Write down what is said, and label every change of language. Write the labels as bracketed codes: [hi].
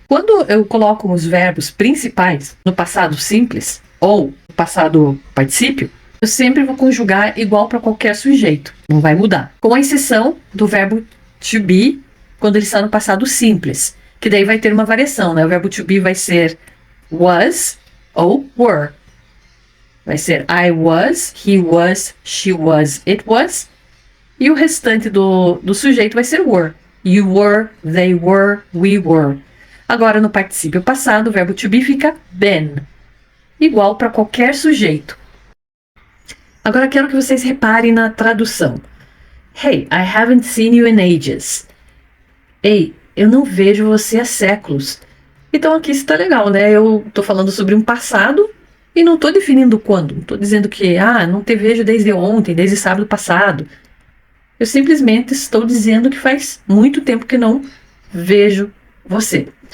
[pt] Quando eu coloco os verbos principais no passado simples ou no passado particípio, eu sempre vou conjugar igual para qualquer sujeito. Não vai mudar. Com a exceção do verbo to be, quando ele está no passado simples. Que daí vai ter uma variação, né? O verbo to be vai ser was ou were. Vai ser [en] I was, he was, she was, it was. [pt] E o restante do sujeito vai ser were. [en] You were, they were, we were. [pt] Agora, no particípio passado, o verbo to be fica been. Igual para qualquer sujeito. Agora, quero que vocês reparem na tradução. [en] Hey, I haven't seen you in ages. [pt] Ei, eu não vejo você há séculos. Então, aqui está legal, né? Eu estou falando sobre um passado e não estou definindo quando. Não estou dizendo que, não te vejo desde ontem, desde sábado passado. Eu simplesmente estou dizendo que faz muito tempo que não vejo você.